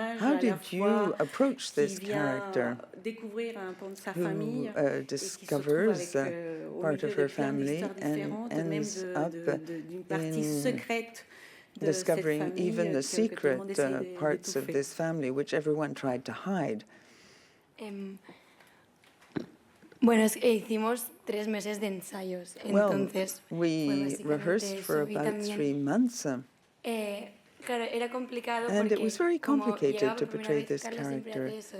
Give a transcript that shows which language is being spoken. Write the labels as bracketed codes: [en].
[en] How did you approach this character who discovers part of her family and ends up in discovering even the secret parts of this family, which everyone tried to hide? [es] Bueno, hicimos 3 meses de ensayos. Entonces, [en] we rehearsed for about 3 months. [es] Claro, era complicado [en] and it was very complicated to portray this character.